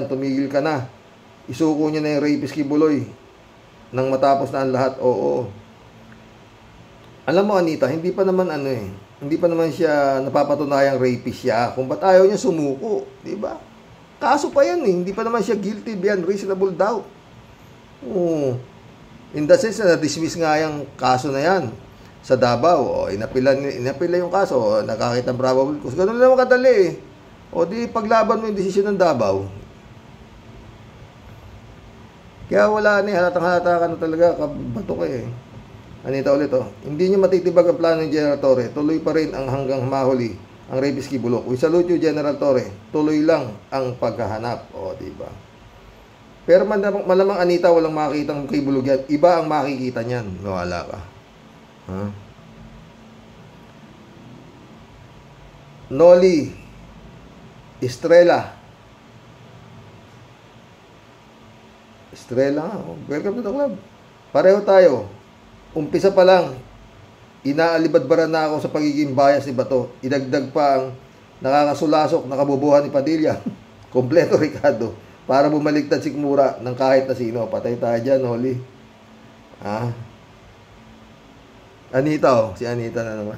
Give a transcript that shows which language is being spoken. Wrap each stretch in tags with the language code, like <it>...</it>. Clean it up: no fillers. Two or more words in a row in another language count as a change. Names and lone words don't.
<tl>Tumigil ka na. Isuko niya na yung rapist Kibuloy nang matapos na ang lahat. Oo. Alam mo, Anita, hindi pa naman hindi pa naman siya napapatunayang rapist siya. Kung ba't ayaw niya sumuko, di ba? Kaso pa yan hindi pa naman siya</tl> <en>guilty beyond reasonable doubt. In the sense</en> <tl>na na-dismiss nga yung kaso na yan sa Davao. Inapila yung kaso, nakakita ng probable cause. Ganun lang kadali. Di paglaban mo yung desisyon ng Davao. Kaya wala halatang-halata ka na talaga, kabato ka Anita ulit hindi niyo matitibag ang plano ni General Torre. Tuloy pa rin ang hanggang mahuli ang rapist Kibulok.</tl> <en>We salute you, General Torre.</en> <tl>Tuloy lang ang paghahanap. Diba? Pero malamang, Anita, walang makikitang Kibulok yan. Iba ang makikita niyan. Wala ka. Noli Estrella.</tl> <en>Welcome to the club.</en> <tl>Pareho tayo. Umpisa pa lang, inaalibadbaran na ako sa pagiging bias ni Bato. Idagdag pa ang nakakasulasok na kabubuhan ni Padilla. Kompleto, Ricardo. Para bumaligtad si Kimura ng kahit na sino. Patay tayo dyan, Noli. Anita, si Anita na naman.</tl>